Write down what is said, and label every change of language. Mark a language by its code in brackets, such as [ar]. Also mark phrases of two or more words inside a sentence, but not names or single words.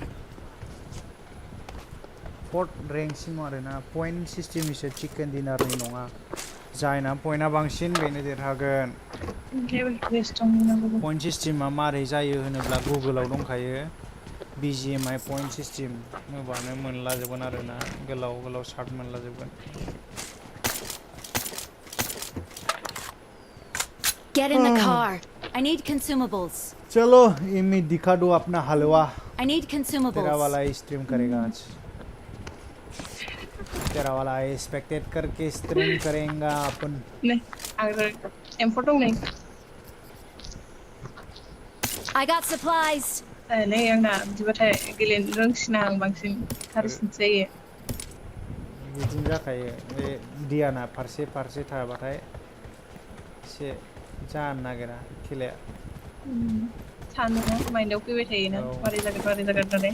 [en] fourth ranksim [brx] आरोना [en] point systemniso chicken dinarni [brx] नङा जायना पॉइन्टआ बांसिन बेनो देरहागोन पॉइंट सिस्टेमा मारै जायो होनोब्ला गुगोलाव दंखायो BGMI [en] point system [brx] होबानो मोनलाजोबगोन आरोना गोलाव गोलाव सार्ट मोनलाजोबगोन [en] Get in the car. I need consumables. [hi] चलो इमी दिखा दो अपना हलवा [en] I need [hi] तेरा [en] consumables. [hi] वाला स्ट्रीम करेगा आज तेरा वाला एक्सपेक्टेड करके स्ट्रीम करेगा अपन [brx] नै आं एम्फौ दं नै [en] I got supplies. [brx] नै आंना बिदिबाथाय गेलेनो रोंसिना आं बांसिन हारसिंसो जायो बिदिनो जाखायो बे दियाना फारसे फारसे थाबाथाय एसे जानो नागिरा खेलाया सानोना माइन्डआव फैबाय थायोना मारै जागोन होननानै